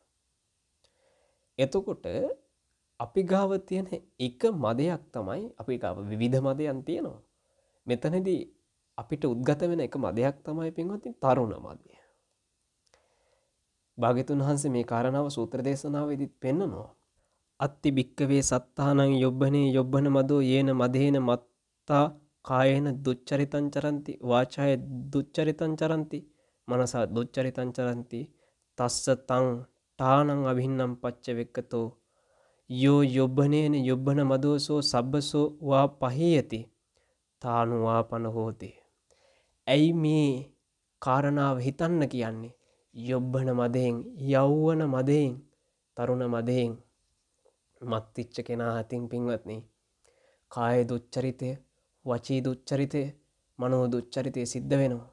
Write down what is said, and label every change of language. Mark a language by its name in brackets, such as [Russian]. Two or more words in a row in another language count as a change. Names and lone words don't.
[Sinhala] එතකොට අපි ගාව තියෙන එක මදයක් තමයි අපි ගාව විවිධ මදයන් තියෙනවා. මෙතනදී අපිට උද්ගත වෙන එක මදයක් තමයි පින්වත්නි තරුණ මදය. භාග්‍යතුන් වහන්සේ මේ කාරණාව සූත්‍ර දේශනාවේදීත් පෙන්නනවා. [Pali] අත්ති භික්කවේ සත්තානං යොබ්බන මදෝ යේන මදේන මත්තා කායේන දුච්චරිතං චරಂತಿ වාචාය දුච්චරිතං චරಂತಿ මනසා දුච්චරිතං චරಂತಿ තස්ස තං ඨානං අභින්නම් පච්චවෙක්කතෝ යෝ යොබ්බනේන යොබ්බන මදෝසෝ සබ්බසෝ වා පහීයති තානු වාපන හෝති. [Sinhala] ඇයි මේ කාරණාව හිතන්න කියන්නේ? යොබ්බන මදයෙන්, යෞවන මදයෙන්, තරුණ මදයෙන් මත්තිච්ච කෙනා අතින් පින්වත්නි කාය දුච්චරිතය, වචී දුච්චරිතය, මනෝ දුච්චරිතය සිද්ධ වෙනවා.